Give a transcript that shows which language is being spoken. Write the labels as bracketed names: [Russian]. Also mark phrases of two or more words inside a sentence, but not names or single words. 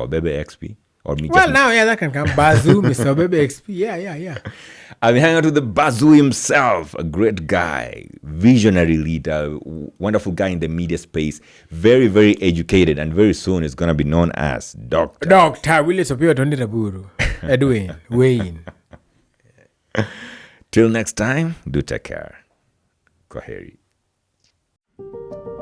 [English] Wabebe XP? Or me? Well, now, that can come. Bazoo, Mr. Wabebe XP. Yeah. I've been hanging out with the Bazoo himself, a great guy, visionary leader, wonderful guy in the media space, very, very educated, and very soon is going to be known as Dr. Willis Raburu. Edwin, Wayne. Till next time, do take care. Kwaheri.